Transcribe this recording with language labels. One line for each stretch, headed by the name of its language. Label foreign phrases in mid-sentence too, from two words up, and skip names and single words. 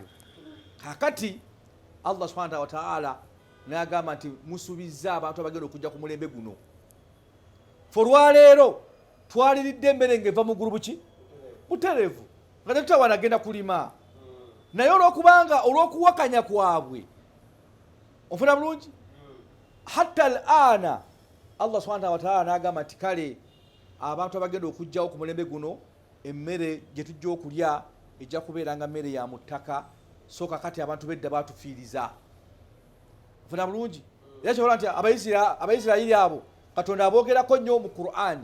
Ganda: Kakati
Arabic: الله سبحانه وتعالى
Ganda: n'agamba nti musubizza abantu abagenda okujja ku mulembe guno. Fe olwaleero twaliridde emmere ng'eva mu ggulu buki butereevu, nga tetutawana agenda kulima. Naye olw'okubanga olw'okuwakanya kwabwe, ofuna bulungi,
Arabic: حتى الآن الله سبحانه وتعالى
Ganda: n'agamba nti kale abantu abagenda okujjawo ku mulembe guno emmere gye tujja okulya ejja kubeeranga mmere ya mu ttaka so kakati abantu bedda batufiiriza funa bulungi era kyobola nti abaisirairi abo katonda aboogerako nnyo mu qur'ani